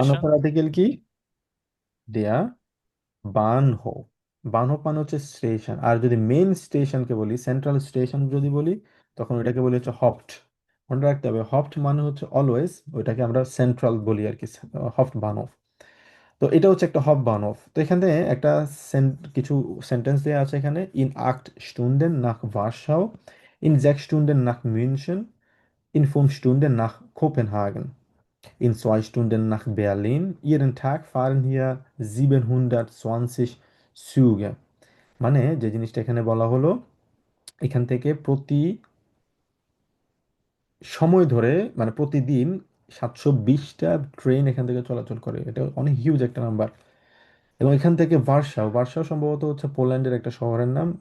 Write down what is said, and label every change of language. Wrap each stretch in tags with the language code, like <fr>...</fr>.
<bn>বানহোফের article কি? দেয়া বানহোফ। বানহোফ মানে হচ্ছে স্টেশন। আর যদি মেইন স্টেশনকে বলি, সেন্ট্রাল স্টেশন যদি বলি, তখন ওইটাকে বলি হচ্ছে হফট। মনে রাখতে হবে, হফট মানে হচ্ছে অলওয়েজ, ওইটাকে আমরা সেন্ট্রাল বলি আর কি, হফট বানহোফ। তো এটা হচ্ছে একটা হব বান অফ। তো এখানে একটা কিছু সেন্টেন্স দেওয়া আছে এখানে: in</bn> <de>8 Stunden nach Warschau, in 6 Stunden nach München, in 5 Stunden nach Kopenhagen, in 2 Stunden nach Berlin. Jeden Tag fahren hier 720 Züge।</de> <bn>মানে যে জিনিসটা এখানে বলা হলো, এখান থেকে প্রতি সময় ধরে, মানে প্রতিদিন 720টা ট্রেন এখান থেকে চলাচল করে। এটা অনেক হিউজ একটা নাম্বার। এবং এখান থেকে ভার্সাও, ভার্সাও সম্ভবত হচ্ছে পোল্যান্ডের একটা শহরের নাম।</bn>